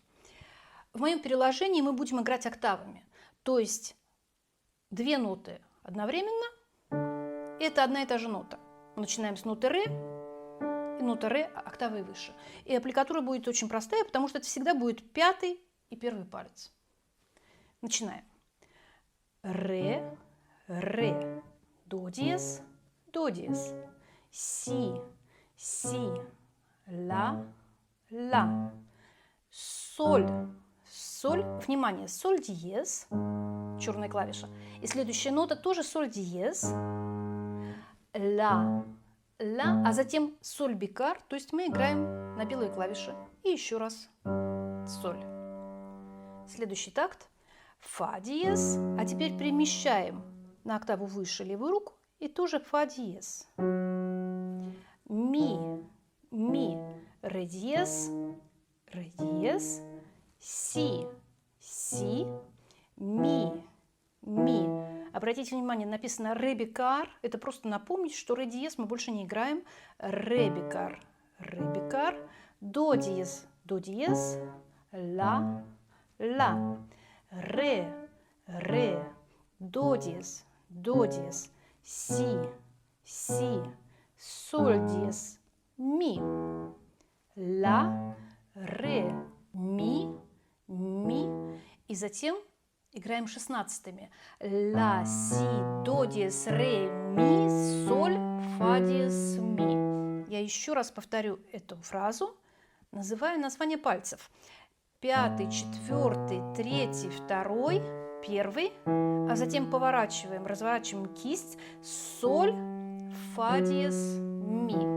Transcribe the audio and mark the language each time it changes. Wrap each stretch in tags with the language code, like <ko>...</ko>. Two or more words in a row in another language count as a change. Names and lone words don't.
<ru>В моем переложении мы будем играть октавами, то есть две ноты одновременно. Это одна и та же нота. Мы начинаем с ноты ре, и нота ре октавой выше. И аппликатура будет очень простая, потому что это всегда будет пятый и первый палец. Начинаем. Ре, ре, до диез, си, си, ла, ла, соль, соль. Внимание, соль диез, черная клавиша. И следующая нота тоже соль диез, ла, ла, а затем соль бикар, то есть мы играем на белые клавиши. И еще раз соль. Следующий такт фа диез, а теперь перемещаем на октаву выше левую руку и тоже фа диез. Ми, ре диез, си, си, ми. Обратите внимание, написано ре бикар. Это просто напомнить, что ре диез мы больше не играем. Ре бикар, до диез, ла, ла, ре, до диез, си, соль диез, ми, ла, ре, ми. И затем играем шестнадцатыми. Ла, си, до диез, ре, ми, соль, фа диез, ми. Я еще раз повторю эту фразу, называю название пальцев. Пятый, четвертый, третий, второй, первый, а затем поворачиваем, разворачиваем кисть, соль, фа диез, ми.</ru>